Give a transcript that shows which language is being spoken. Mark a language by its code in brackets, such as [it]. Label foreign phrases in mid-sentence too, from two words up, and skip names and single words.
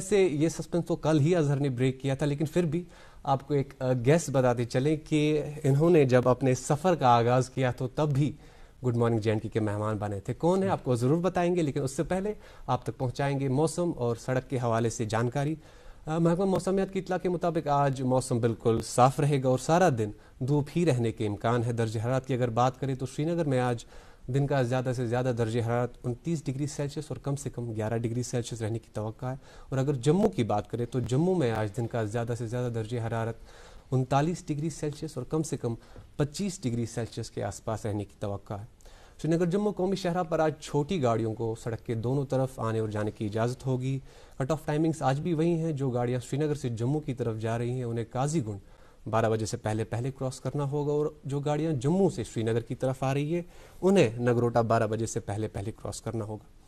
[ur] ویسے یہ سسپینس تو کل ہی اظہر نے بریک کیا تھا, لیکن پھر بھی آپ کو ایک گیس بتاتے چلیں کہ انہوں نے جب اپنے سفر کا آغاز کیا تو تب بھی [en] good morning [ur] JNK کے مہمان بنے تھے. کون ہے آپ کو ضرور بتائیں گے, لیکن اس سے پہلے آپ تک پہنچائیں گے موسم اور سڑک کے حوالے سے جانکاری. محکمہ موسمیات کی اطلاع کے مطابق آج موسم بالکل صاف رہے گا اور سارا دن دھوپ ہی رہنے کے امکان ہے. درجہ حرارت کی اگر بات کریں تو سری نگر میں آج دن کا زیادہ سے زیادہ درجہ حرارت 29 [en] degree Celsius [ur] اور کم سے کم 11 [en] degree Celsius [ur] رہنے کی توقع ہے. اور اگر جموں کی بات کریں تو جموں میں آج دن کا زیادہ سے زیادہ درجہ حرارت 39 [en] degree Celsius [ur] اور کم سے کم 25 [en] degree Celsius [ur] کے آس پاس رہنے کی توقع ہے. سری نگر جموں قومی شاہراہ پر آج چھوٹی گاڑیوں کو سڑک کے دونوں طرف آنے اور جانے کی اجازت ہوگی. [en] cut off timings [ur] آج بھی وہی ہیں. جو گاڑیاں سری نگر سے جموں کی طرف جا رہی ہیں انہیں قاضی گنڈ 12 بجے سے پہلے کراس کرنا ہوگا, اور جو گاڑیاں جموں سے سری نگر کی طرف آ رہی ہے انہیں نگروٹا 12 بجے سے پہلے کراس کرنا ہوگا.